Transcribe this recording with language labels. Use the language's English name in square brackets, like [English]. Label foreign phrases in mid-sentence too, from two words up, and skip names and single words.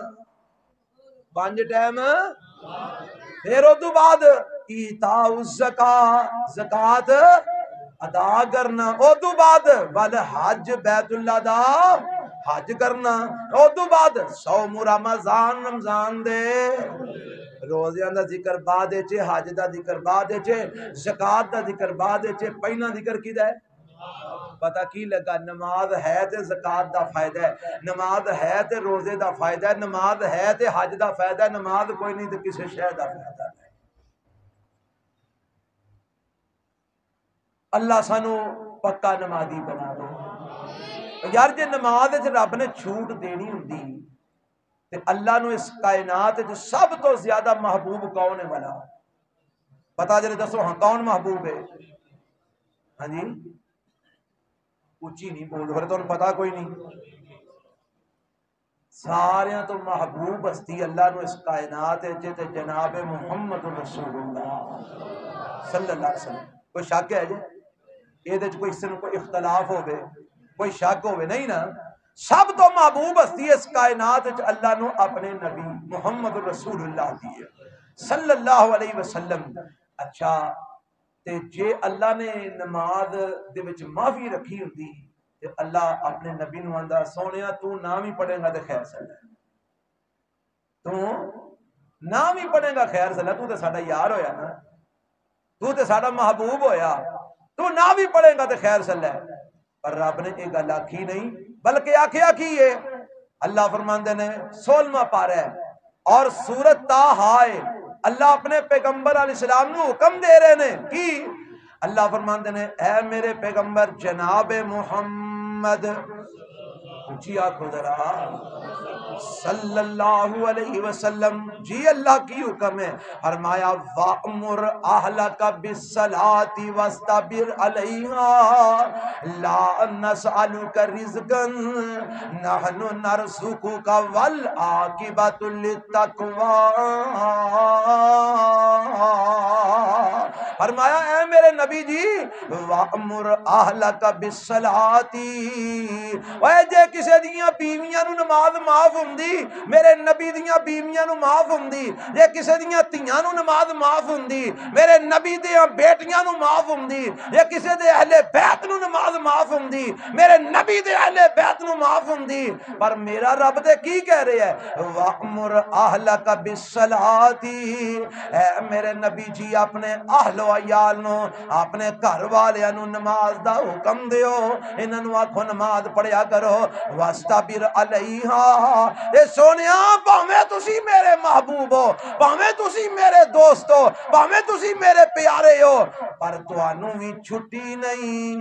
[Punjabi] 5 ٹائم, پھر اس تو بعد [Arabic] ایتاء الزکاۃ, [Punjabi] زکات ادا کرنا. اس تو بعد والحج, بیت اللہ دا حج کرنا. اس تو بعد [Arabic] صوم رمضان, [Punjabi] رمضان دے روزیاں دا ذکر بعد وچ, حج دا ذکر بعد وچ, زکات دا ذکر بعد وچ. پہلا ذکر کیدا ہے؟ پتہ کی لگا, نماز ہے تے زکات دا فائدہ ہے, نماز ہے تے روزے دا فائدہ ہے, نماز ہے تے حج دا فائدہ ہے, نماز کوئی نہیں تے کسی شے دا فائدہ نہیں. اللہ سانو پکا نمازی بنا دے. یار جے نماز وچ رب نے چھوٹ دینی ہوندی تے اللہ نو اس کائنات وچ سب تو زیادہ محبوب کون ہے والا؟ پتا جلے دسو ہاں کون محبوب ہے؟ ہاں جی اچھی نہیں بول رہے, تو پتا کوئی نہیں. ساریاں تو محبوب ہستی اللہ نو اس کائنات وچ تے جناب محمد رسول اللہ [Arabic] صلی اللہ علیہ وسلم. [Punjabi] کوئی شک ہے جی یہ کوئی سن کوئی اختلاف ہوئے, کوئی شک ہوئے نہیں نا؟ سب تو محبوب ہستی اس کائنات وچ اللہ نو اپنے نبی محمد رسول اللہ دی [Arabic] صلی اللہ علیہ وسلم. [Punjabi] اچھا تے جے اللہ نے نماز دے وچ معافی رکھی ہوندی تے اللہ اپنے نبی نو آندا سونیا تو نام ہی پڑھے گا تے خیر سلا, تو نام ہی پڑھے گا خیر سلا, تو تے ساڈا یار ہویا نا, تو تے ساڈا محبوب ہویا, تو نام ہی پڑھے گا تے خیر سلا. پر رب نے یہ گل آکھی نہیں, بلکہ آکھیا کی ہے, اللہ فرماندے نے 16واں پارہ ہے اور سورۃ طٰہٰ ہے, اللہ اپنے پیغمبر [Arabic] علیہ السلام [Punjabi] نو حکم دے رہے نے کی, اللہ فرماندے نے اے میرے پیغمبر جناب محمد, اونچی آنکھو ذرا, [Arabic] صلی اللہ علیہ وسلم. [Punjabi] جی اللہ کی حکم ہے, فرمایا [Arabic] وَأْمُرْ أَهْلَكَ بِالصَّلَاةِ وَاسْتَبِرْ عَلَيْهَا لَا نَسْأَلُكَ رِزْقًا نَحْنُ نَرْزُقُكَ وَالْعَاقِبَةُ لِلتَّقْوَىٰ. [Punjabi] فرمایا اے میرے نبی جی [Arabic] وَأْمُرْ أَهْلَكَ بِالصَّلَاةِ, [Punjabi] اے جے کسے دیاں بیویاں نو نماز معاف ہوندی, میرے نبی دیاں بیویاں نو معاف ہوندی, جے کسے دیاں تیاں نو نماز معاف ہوندی, میرے نبی دیاں بیٹیاں نو معاف ہوندی, جے کسے دے اہل بیت نو نماز معاف ہوندی, میرے نبی دے اہل بیت نو معاف ہوندی. پر میرا رب دے کی کہہ رہے ہے [Arabic] وَأْمُرْ أَهْلَكَ بِالصَّلَاةِ, [Punjabi] اے میرے نبی جی اپنے اہل و عیال نو, اپنے گھر والیاں نو نماز دا حکم دیو, انہاں نو آکھو نماز پڑھیا کرو. [Arabic] وَاسْتَبِرْ عَلَيْهَا, [Punjabi] اے سونیا بھاویں تسی میرے محبوب ہو, بھاویں تسی میرے دوست ہو, بھاویں تسی میرے پیارے ہو, پر تانوں وی چھٹی نہیں.